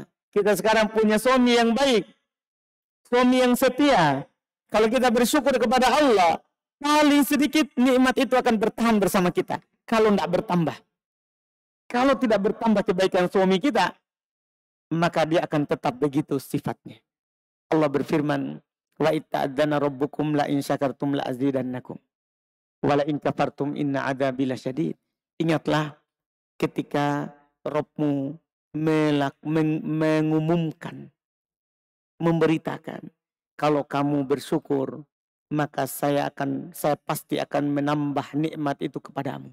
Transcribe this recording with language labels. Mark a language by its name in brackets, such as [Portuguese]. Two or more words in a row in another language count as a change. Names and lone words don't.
[Indonesian] Kita sekarang punya suami yang baik, suami yang setia. Kalau kita bersyukur kepada Allah, paling sedikit nikmat itu akan bertahan bersama kita. Kalau tidak bertambah. Kalau tidak bertambah kebaikan suami kita, maka dia akan tetap begitu sifatnya. Allah berfirman, [Arabic] وإذ تأذن ربكم لئن شكرتم لأزيدنكم ولئن كفرتم إن عذابي لشديد. [Indonesian] Ingatlah ketika Rabbmu mengumumkan, memberitakan, kalau kamu bersyukur, maka saya pasti akan menambah nikmat itu kepadamu.